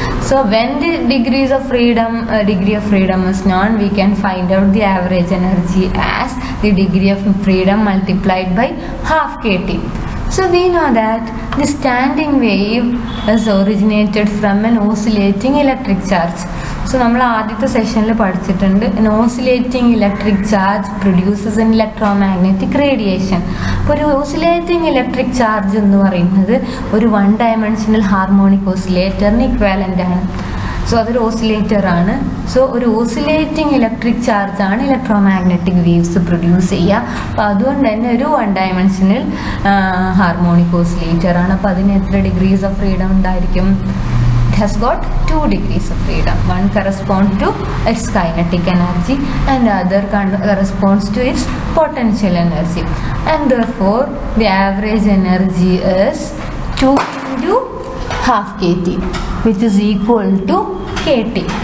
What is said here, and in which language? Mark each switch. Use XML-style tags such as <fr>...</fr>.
<en>So when the degree of freedom is known, we can find out the average energy as the degree of freedom multiplied by half kT. So we know that the standing wave is originated from an oscillating electric charge. So</en> <ml>നമ്മൾ ആദ്യത്തെ സെഷനിൽ പഠിച്ചിട്ടുണ്ട്</ml> <en>an oscillating electric charge produces an electromagnetic radiation.</en> <ml>അപ്പോൾ ഒരു oscillating electric charge എന്ന് പറയുന്നത് ഒരു one dimensional harmonic ഓസിലേറ്ററിന് equivalent ആണ്. സോ അതൊരു ഓസിലേറ്റർ ആണ്. സോ ഒരു ഓസിലേറ്റിംഗ് ഇലക്ട്രിക് ചാർജ് ആണ് ഇലക്ട്രോമാഗ്നറ്റിക് വേവ്സ് പ്രൊഡ്യൂസ് ചെയ്യുക. അപ്പോൾ അതുകൊണ്ട് തന്നെ ഒരു വൺ ഡയമെൻഷണൽ ഹാർമോണിക് ഓസിലേറ്റർ ആണ്. അപ്പോൾ അതിന് എത്ര ഡിഗ്രീസ് ഓഫ് ഫ്രീഡം ഉണ്ടായിരിക്കും?</ml> <en>Has got 2 degrees of freedom. One corresponds to its kinetic energy and the other corresponds to its potential energy, and therefore the average energy is 2 into half kT, which is equal to kT.</en>